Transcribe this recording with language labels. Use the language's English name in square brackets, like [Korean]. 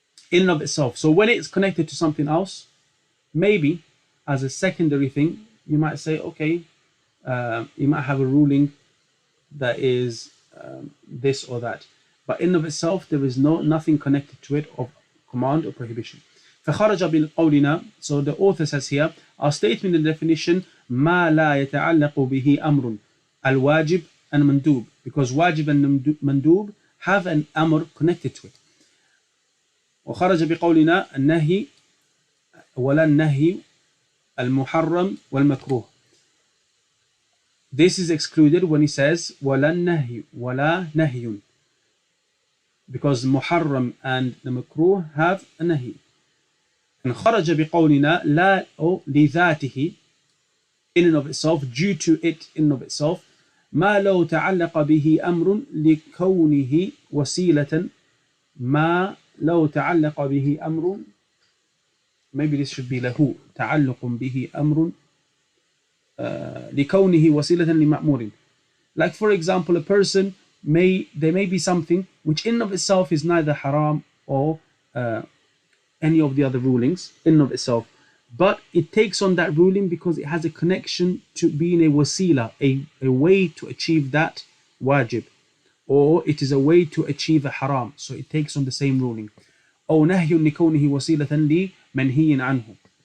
[English] In and of itself. So when it's connected to something else, maybe as a secondary thing, you might say, okay, you might have a ruling that is this or that, but in of itself there is nothing connected to it of command or prohibition. [Arabic] فخرج بقولنا, [English] so the author says here, our statement in the definition, [Arabic] ما لا يتعلق به أمر, [English] al-wajib and mandub, because wajib and mandub have an amr connected to it. [Arabic] وخرج بقولنا النهي ولا النهي المحرم والمكروه. [English] This is excluded when he says [Arabic] ولا النهي ولا نهي, [English] because muharram and the makruh have a nahi. [Arabic] And خرج بقولنا لا لذاته, [English] in and of itself, [Arabic] due to it in and of itself, ما لو تعلق به أمر لكونه وسيلة, ما لو تعلق به أمر, [English] maybe this should be [Arabic] له تعلق به أمر لكونه وسيلة لمأمور. [English] Like for example, a person there may be something which in of itself is neither haram or any of the other rulings in and of itself, but it takes on that ruling because it has a connection to being a wasila, a way to achieve that wajib, or it is a way to achieve a haram, so it takes on the same ruling. [Arabic] أو نهي لكونه وسيلة لمنهي عنه.